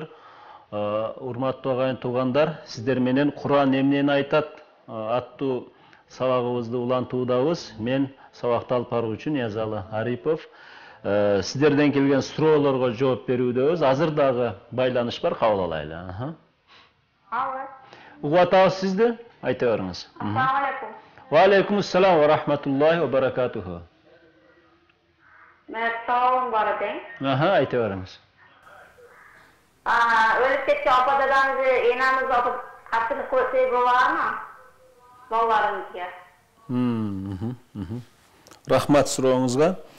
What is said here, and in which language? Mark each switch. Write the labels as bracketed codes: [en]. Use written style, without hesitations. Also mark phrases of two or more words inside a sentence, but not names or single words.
[ky] Урматтуу агайын туугандар, сиздер менен Кур'ан эмнени айтат аттуу сабагыбызды улантуудабыз. Мен сабакты алып баруучу Ниязалы Арипов. Сиздерден келген суроолорго жооп берүүдөбүз. Азыр дагы байланыш бар, кабыл алайлы. Угуп атабыз сизди? Айта бериңиз. [ar] السلام عليكم. وعليكم السلام ورحمة الله وبركاته. [ky] Мен сауалым бар экен. Айта бериңиз. Өлүп кеткен апа дадаңызды энаңыз алып катырып койсо болобу? Балдарыңызга. Рахмат сурооңузга.